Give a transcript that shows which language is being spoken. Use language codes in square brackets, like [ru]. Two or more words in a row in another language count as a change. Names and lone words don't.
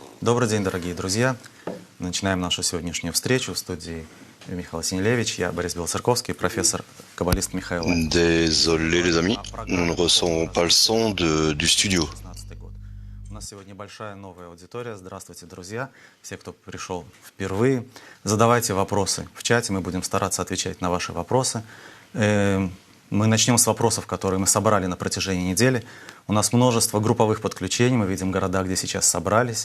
[ru] Добрый день, дорогие друзья. Начинаем нашу сегодняшнюю встречу в студии Михаил Синелевич. Я Борис Белоцерковский, профессор, каббалист Михаил. [fr] Désolé les amis, nous ne recevons pas le son du studio. [ru] 2016 год. У нас сегодня большая новая аудитория. Здравствуйте, друзья. Все, кто пришел впервые, задавайте вопросы в чате. Мы будем стараться отвечать на ваши вопросы. Мы начнем с вопросов, которые мы собрали на протяжении недели. У нас множество групповых подключений. Мы видим города, где сейчас собрались.